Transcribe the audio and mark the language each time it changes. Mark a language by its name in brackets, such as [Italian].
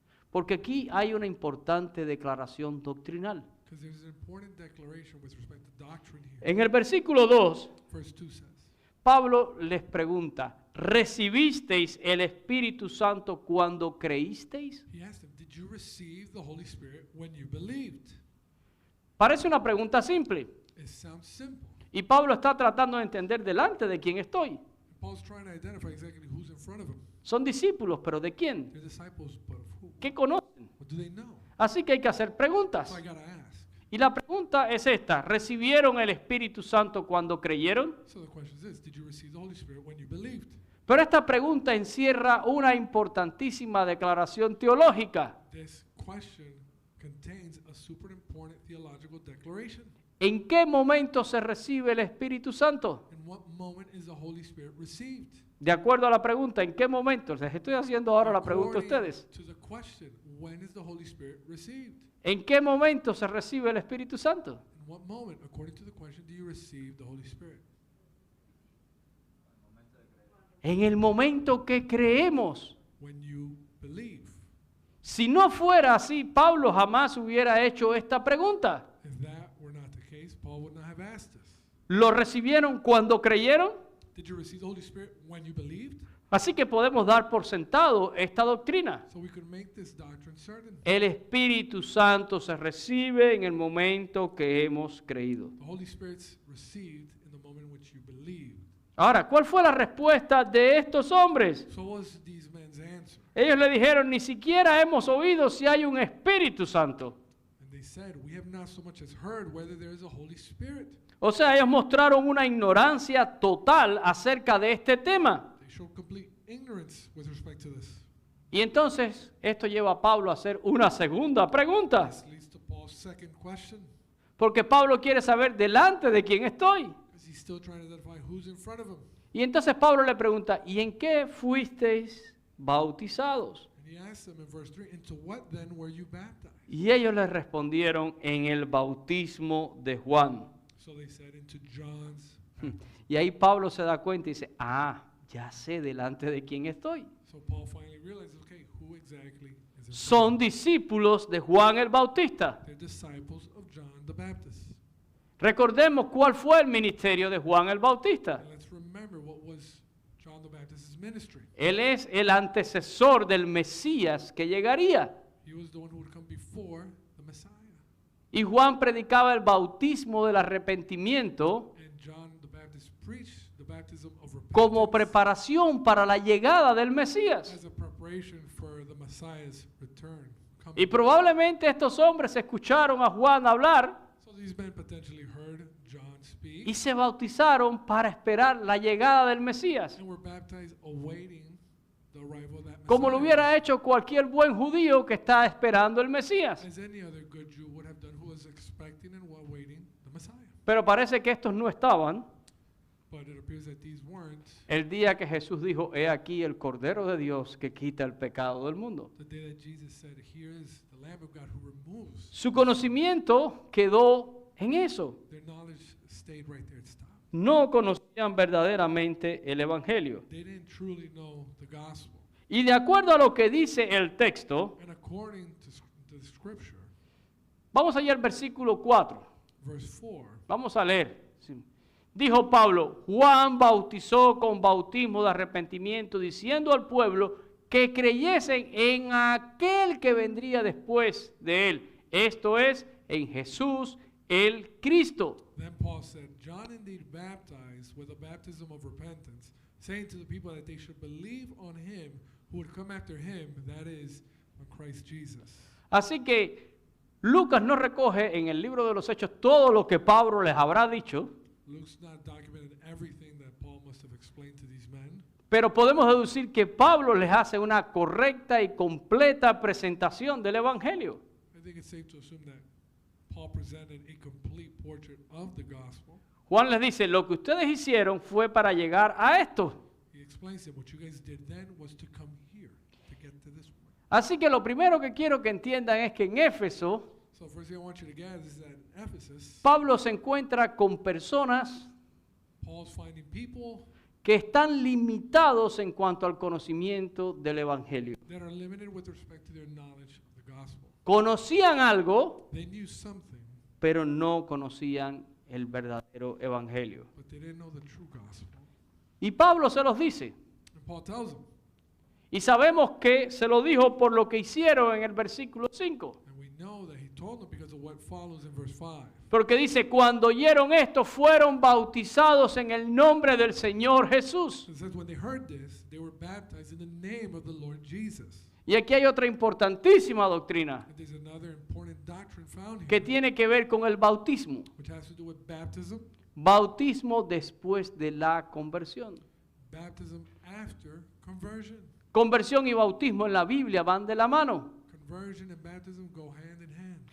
[Spanish] porque aquí hay una importante declaración doctrinal. [English] because there's an important declaration with respect to doctrine here. [Spanish] En el versículo 2, [English] Verse 2 says, [Spanish] Pablo les pregunta, ¿recibisteis el Espíritu Santo cuando creísteis? [English] He asked them, did you receive the Holy Spirit when you believed? [Spanish] Parece una pregunta simple. [English] It sounds simple. [Spanish] Y Pablo está tratando de entender delante de quién estoy. [English] And Paul's trying to identify exactly who's in front of him. [Spanish] Son discípulos, pero ¿de quién? [English] They're disciples, but of who? [Spanish] ¿Qué conocen? [English] What do they know? [Spanish] Así que hay que hacer preguntas. [English] So I gotta ask. [Spanish] Y la pregunta es esta, ¿recibieron el Espíritu Santo cuando creyeron? [English] So the question is this, did you receive the Holy Spirit when you believed? [Spanish] Pero esta pregunta encierra una importantísima declaración teológica. [English] This question contains a super important theological declaration. [Spanish] ¿En qué momento se recibe el Espíritu Santo? [English] In what moment is the Holy Spirit received? [Spanish] De acuerdo a la pregunta, ¿en qué momento? Les estoy haciendo ahora la pregunta a [English] According [Spanish] ustedes. [English] to the question, when is the Holy Spirit received? [Spanish] ¿En qué momento se recibe el Espíritu Santo? [English] In what moment, according to the question, do you receive the Holy Spirit? [Spanish] En el momento que creemos. [English] When you believe. [Spanish] Si no fuera así, Pablo jamás hubiera hecho esta pregunta. [English] If that were not the case, Paul would not have asked us. [Spanish] ¿Lo recibieron cuando creyeron? [English] Did you receive the Holy Spirit when you believed? [Spanish] Así que podemos dar por sentado esta doctrina. [English] So we could make this doctrine certain. [Spanish] El Espíritu Santo se recibe en el momento que hemos creído. [English] The Holy Spirit's received in the moment in which you believed. [Spanish] Ahora, ¿cuál fue la respuesta de estos hombres? [English] So what was these men's answer? [Spanish] Ellos le dijeron, ni siquiera hemos oído si hay un Espíritu Santo. [English] And they said, we have not so much as heard whether there is a Holy Spirit. [Spanish] O sea, ellos mostraron una ignorancia total acerca de este tema. [English] They showed complete ignorance with respect to this. [Spanish] Y entonces esto lleva a Pablo a hacer una segunda pregunta. [English] This leads to Paul's second question, [Spanish] Porque Pablo quiere saber delante de quién estoy. [English] because he's still trying to identify who's in front of him. [Spanish] Y entonces Pablo le pregunta, ¿y en qué fuisteis bautizados? [English] And he asked them in verse 3, into what then were you baptized? [Spanish] Y ellos le respondieron, en el bautismo de Juan. [English] So they said, into John's baptism. [Spanish] Y ahí Pablo se da cuenta y dice, ya sé delante de quién estoy. [English] So Paul finally realizes, okay, who exactly is in front [Spanish] Son [English] of him? [Spanish] discípulos de Juan el Bautista. [English] They're disciples of John the Baptist. [Spanish] Recordemos cuál fue el ministerio de Juan el Bautista. [English] And let's remember what was John the Baptist's ministry. [Spanish] Él es el antecesor del Mesías que llegaría. [English] He was the one who would come before the Messiah. [Spanish] Y Juan predicaba el bautismo del arrepentimiento [English] And John the Baptist preached the baptism of repentance [Spanish] como preparación para la llegada del Mesías. [English] as a preparation for the Messiah's return. [Spanish] Y probablemente estos hombres escucharon a Juan hablar [English] So these men potentially heard John speak [Spanish] y se bautizaron para esperar la llegada del Mesías, [English] and were baptized awaiting the arrival of that [Spanish] como lo [English] Messiah. [Spanish] hubiera hecho cualquier buen judío que está esperando el Mesías. [English] As any other good Jew would have done who was expecting and awaiting the Messiah. [Spanish] Pero parece que estos no estaban [English] But it appears that these weren't [Spanish] el día que Jesús dijo, he aquí el Cordero de Dios que quita el pecado del mundo. [English] the day that Jesus said, here is the Lamb of God who removes. [Spanish] Su conocimiento quedó en eso. [English] Their knowledge stayed right there. It stopped. [Spanish] No conocían verdaderamente el Evangelio. [English] They didn't truly know the gospel. [Spanish] Y de acuerdo a lo que dice el texto, [English] And according to the scripture, [Spanish] vamos allá al versículo 4. [English] verse 4, [Spanish] Vamos a leer. Sí. Dijo Pablo, Juan bautizó con bautismo de arrepentimiento, diciendo al pueblo que creyesen en aquel que vendría después de él. Esto es, en Jesús el Cristo. [English] then Paul said, John indeed baptized with a baptism of repentance, saying to the people that they should believe on him who would come after him, that is, on Christ Jesus. [Spanish] Así que Lucas no recoge en el libro de los Hechos todo lo que Pablo les habrá dicho, [English] Luke's not documented everything that Paul must have explained to these men, [Spanish] pero podemos deducir que Pablo les hace una correcta y completa presentación del Evangelio. [English] I think it's safe to assume that Paul presented a complete portrait of the gospel. [Spanish] Juan les dice, lo que ustedes hicieron fue para llegar a esto. [English] He explains that what you guys did then was to come here, to get to this point. [Spanish] Así que lo primero que quiero que entiendan es que en Éfeso, [English] So first thing I want you to get is that in Ephesus, [Spanish] Pablo se encuentra con personas [English] Paul's finding people [Spanish] que están limitados en cuanto al conocimiento del Evangelio. [English] that are limited with respect to their knowledge of the gospel. [Spanish] Conocían algo, [English] They knew something, [Spanish] pero no conocían el verdadero Evangelio. [English] but they didn't know the true gospel. [Spanish] Y Pablo se los dice. [English] And Paul tells them. [Spanish] Y sabemos que se lo dijo por lo que hicieron en el versículo 5. [English] And we know that he told them because of what follows in verse 5. [Spanish] Porque dice, cuando oyeron esto, fueron bautizados en el nombre del Señor Jesús. [English] It says when they heard this, they were baptized in the name of the Lord Jesus. [Spanish] Y aquí hay otra importantísima doctrina [English] And there's another important doctrine found [Spanish] que [English] here, [Spanish] tiene que ver con el bautismo. [English] which has to do with baptism, [Spanish] Bautismo después de la conversión. [English] baptism after conversion. [Spanish] Conversión y bautismo en la Biblia van de la mano. [English] Conversion and baptism go hand in hand.